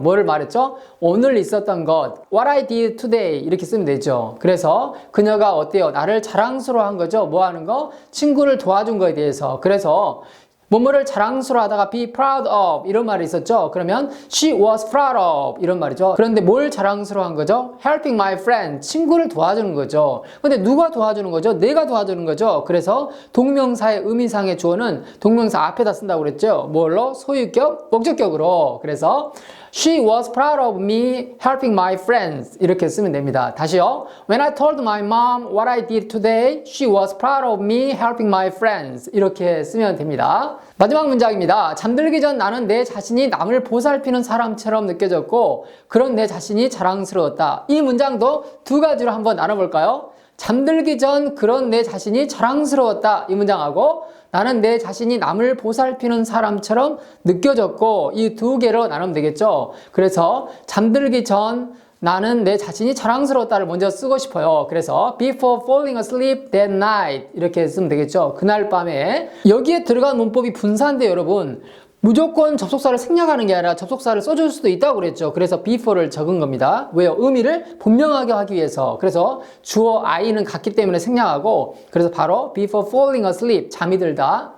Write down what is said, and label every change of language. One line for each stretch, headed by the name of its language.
Korean: 뭐를 말했죠? 오늘 있었던 것
English: what I did today
Korean: 이렇게 쓰면 되죠. 그래서 그녀가 어때요? 나를 자랑스러워한 거죠. 뭐 하는 거? 친구를 도와준 거에 대해서. 그래서 뭐뭐를 자랑스러워하다가
English: be proud of
Korean: 이런 말이 있었죠.
English: 그러면 she was proud of
Korean: 이런 말이죠. 그런데 뭘 자랑스러워한 거죠?
English: helping my friend
Korean: 친구를 도와주는 거죠. 근데 누가 도와주는 거죠? 내가 도와주는 거죠. 그래서 동명사의 의미상의 주어는 동명사 앞에다 쓴다고 그랬죠. 뭘로? 소유격, 목적격으로.
English: 그래서 She was proud of me helping my friends
Korean: 이렇게 쓰면 됩니다. 다시요.
English: When I told my mom what I did today, she was proud of me helping my friends
Korean: 이렇게 쓰면 됩니다. 마지막 문장입니다. 잠들기 전 나는 내 자신이 남을 보살피는 사람처럼 느껴졌고 그런 내 자신이 자랑스러웠다. 이 문장도 두 가지로 한번 나눠볼까요? 잠들기 전 그런 내 자신이 자랑스러웠다 이 문장하고 나는 내 자신이 남을 보살피는 사람처럼 느껴졌고 이 두 개로 나누면 되겠죠. 그래서 잠들기 전 나는 내 자신이 자랑스러웠다를 먼저 쓰고 싶어요.
English: 그래서 before falling asleep that night
Korean: 이렇게 쓰면 되겠죠. 그날 밤에. 여기에 들어간 문법이 분사인데 여러분 무조건 접속사를 생략하는 게 아니라 접속사를 써줄 수도 있다고 그랬죠. 그래서 before를 적은 겁니다. 왜요? 의미를 분명하게 하기 위해서. 그래서 주어 I는 같기 때문에 생략하고 그래서 바로
English: before falling asleep
Korean: 잠이 들다.